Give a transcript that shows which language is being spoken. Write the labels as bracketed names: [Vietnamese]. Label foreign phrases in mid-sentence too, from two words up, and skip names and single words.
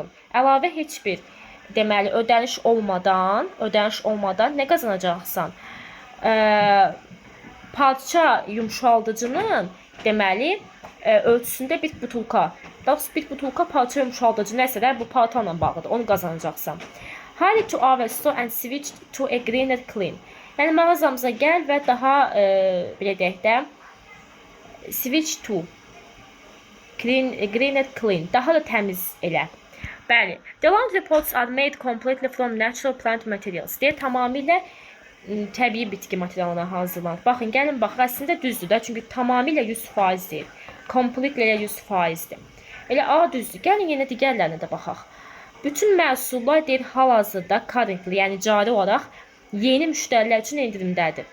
[Azerbaijani] Əlavə heç bir deməli ödəniş olmadan nə qazanacaqsan? Parça yumşaldıcının deməli ölçüsündə bir butulka. Doğrusu bir butulka parça yumşaldıcı nəsə də bu paltarla bağlıdır. Onu qazanacaqsan. [English] Hurry to our store and switch to a greener clean. [Azerbaijani] Yəni mağazamıza gəl və daha belə deyək də [English] switch to greener clean. [Azerbaijani] Daha da təmiz elə. Bəli. [English] The laundry pots are made completely from natural plant materials. [Azerbaijani] Deyir, tamamilə təbii bitki materialına hazırlanır. Baxın, gəlin bax, əslində düzdür də, çünki tamamilə 100% deyil. Completely 100%dir. Elə A düzdür. Gəlin yenə digərlərinə də baxaq. Bütün məhsullar deyir hal-hazırda currently, yəni cari olaraq yeni müştərilər üçün endirimdədir.